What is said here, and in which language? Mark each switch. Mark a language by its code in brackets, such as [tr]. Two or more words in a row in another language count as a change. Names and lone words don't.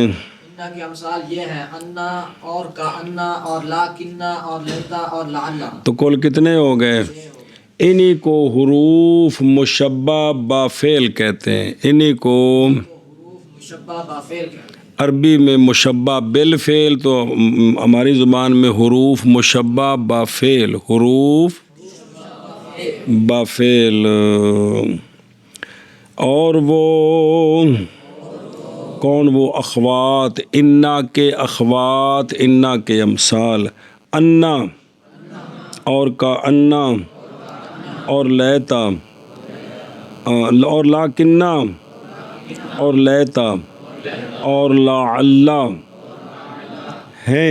[ur] انا کے امثال یہ ہیں انا اور کا انا اور لاکنہ اور لیتا اور لعل. تو کل کتنے ہو گئے؟ انہی کو حروف مشبہ با فعل کہتے ہیں. انہی کو مشبہ با فعل کہتے ہیں. عربی میں مشبہ بالفعل، تو ہماری زبان میں حروف مشبہ با فعل. حروف با فعل. اور وہ کون؟ وہ اخوات، انا کے اخوات، انا کے امثال. انا اور کا انا اور لیتا اور لاکنہ اور لیتا اور لعلہ ہیں،